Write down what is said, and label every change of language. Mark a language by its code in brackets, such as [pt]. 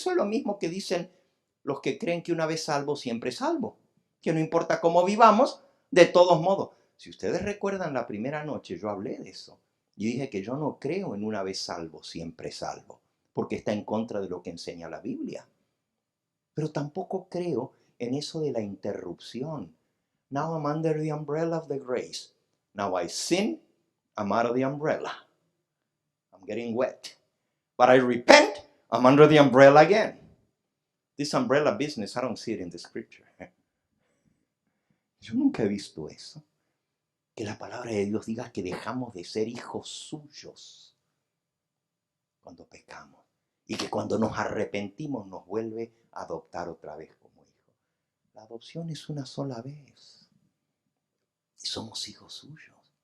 [es] Eso es lo mismo que dicen los que creen que una vez salvo, siempre salvo, que no importa cómo vivamos, de todos modos. Si ustedes recuerdan la primera noche, yo hablé de eso. Yo dije que yo no creo en una vez salvo, siempre salvo, porque está en contra de lo que enseña la Biblia. Pero tampoco creo en eso de la interrupción. [en] Now I'm under the umbrella of the grace. Now I sin, I'm out of the umbrella. I'm getting wet. But I repent, I'm under the umbrella again. This umbrella business, I don't see it in the scripture. [es] Yo nunca he visto eso. Que la palabra de Dios diga que dejamos de ser hijos suyos cuando pecamos. Y que cuando nos arrepentimos nos vuelve a adoptar otra vez como hijos. La adopción es una sola vez. Y somos hijos suyos.